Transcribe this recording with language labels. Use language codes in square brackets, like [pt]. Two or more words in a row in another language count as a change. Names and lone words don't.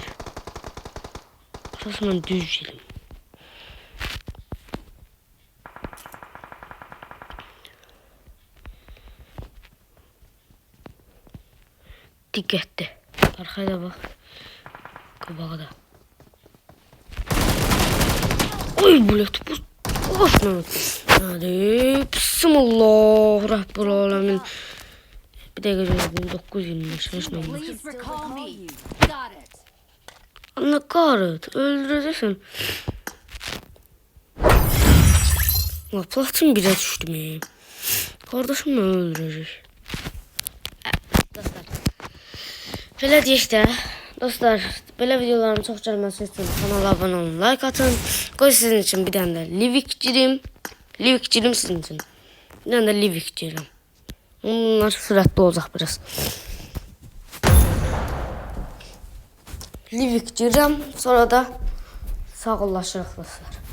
[az] Əsas mən düz gelim. Diqqətli. Arxaya da bax. Qabağa da. Oy bulet bu. [tr] Başına. Hadi. Bismillah. [ar] Rabbul alemin. [tr] Bir dakika gözledim. 925. Hiç ne olmaz. Anne kahret. Öldüreceksin. Platın bire düştüm. Kardeşim beni öldürecek. [az] Belə deyək də, dostlar, belə videoların çox gəlməsi üçün kanala abunə olun, like atın. Qoy sizin üçün bir dənə də Livik girim. Livik girim sizin üçün. Bir dənə də Livik girim. Bunlar sürətli olacaq biraz. Livik girim, sonra da sağollaşırıq dostlar.